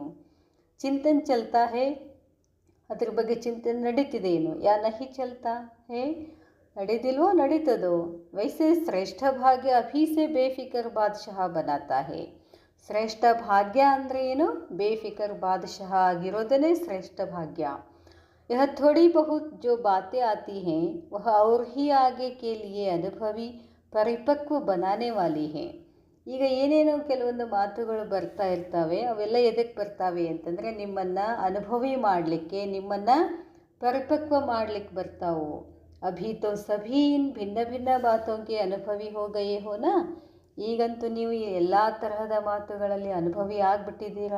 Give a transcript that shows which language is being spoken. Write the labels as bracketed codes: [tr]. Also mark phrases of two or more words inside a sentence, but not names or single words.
[hi] चिंतन चलता है, [kn] ಅದ್ರ ಬಗ್ಗೆ ಚಿಂತನೆ ನಡೀತಿದೇನು? [hi] या नहीं चलता है, [kn] ನಡೀದಿಲ್ವೋ? ನಡೀತದೋ? [hi] वैसे श्रेष्ठ भाग्य अभी से बेफ़िक्र बादशाह बनाता है. [kn] ಶ್ರೇಷ್ಠ ಭಾಗ್ಯ ಅಂದರೆ ಏನು? ಬೇಫಿಕರ್ ಬಾದಶಾಹ ಆಗಿರೋದನ್ನೇ ಶ್ರೇಷ್ಠ ಭಾಗ್ಯ. [hi] यह थोड़ी बहुत जो बातें आती हैं वह और ही आगे के लिए अनुभवी ಪರಿಪಕ್ವ बनाने वाली हैं. [kn] ಈಗ ಏನೇನೋ ಕೆಲವೊಂದು ಮಾತುಗಳು ಬರ್ತಾ ಇರ್ತವೆ, ಅವೆಲ್ಲ ಎದಕ್ಕೆ ಬರ್ತಾವೆ ಅಂತಂದರೆ ನಿಮ್ಮನ್ನು ಅನುಭವಿ ಮಾಡಲಿಕ್ಕೆ, ನಿಮ್ಮನ್ನು ಪರಿಪಕ್ವ ಮಾಡಲಿಕ್ಕೆ ಬರ್ತಾವೆ. [hi] अभी तो सभी इन भिन्न भिन्न बातोंगे अनुभवी हो गए हो ना, [kn] ಈಗಂತೂ ನೀವು ಎಲ್ಲ ತರಹದ ಮಾತುಗಳಲ್ಲಿ ಅನುಭವಿ ಆಗಿಬಿಟ್ಟಿದ್ದೀರಾ.